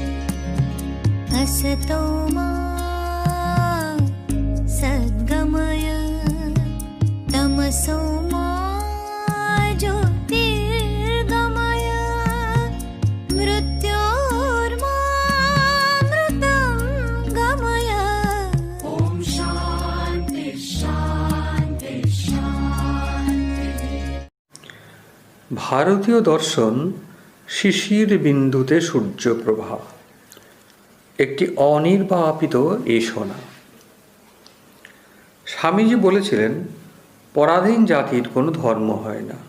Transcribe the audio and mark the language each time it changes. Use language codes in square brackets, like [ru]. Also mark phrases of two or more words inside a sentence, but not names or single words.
[sa] असतो मा सद्गमय तमसो मा ज्योतिर्गमय मृत्योर्मामृतं गमय। ॐ शान्ति शान्ति शान्ति। [bn] ভারতীয় দর্শন শিশির বিন্দুতে সূর্যপ্রভা, একটি অনির্বাপিত এসোনা। স্বামীজি বলেছিলেন, পরাধীন জাতির কোনো ধর্ম হয় না।